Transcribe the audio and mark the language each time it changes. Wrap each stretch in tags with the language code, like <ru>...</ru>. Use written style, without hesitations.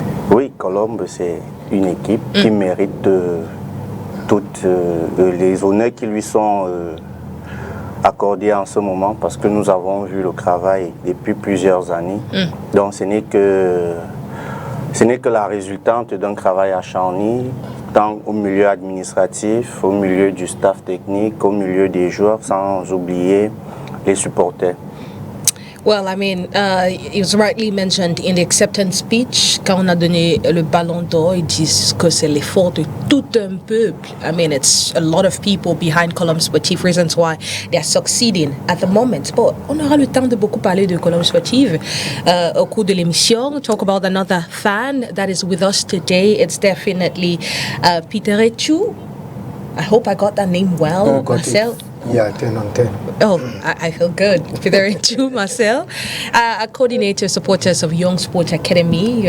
<fr>Oui, Colombe, c'est une équipe qui mérite toutes les honneurs qui lui sont accordés en ce moment parce que nous avons vu le travail depuis plusieurs années. Donc ce n'est que la résultante d'un travail acharné, tant au milieu administratif, au milieu du staff technique, au milieu des joueurs, sans oublier les supporters.</fr> <en>Well, I mean, it was rightly mentioned in the acceptance speech.</en> <fr>Quand on a donné le ballon d'or, ils disent que c'est l'effort de tout un peuple.</fr> <en>I mean, it's a lot of people behind Colombe Sportive, reasons why they are succeeding at the moment. But</en> <fr>on aura le temps de beaucoup parler de Colombe Sportive au cours de l'émission.</fr> <en>Talk about another fan that is with us today. It's definitely Peter Echu. I hope I got that name well, Marcel. Yeah, 10 on 10. Oh, I feel good. Peter Echu, Marcel, a coordinator, supporters of Young Sports Academy.</en>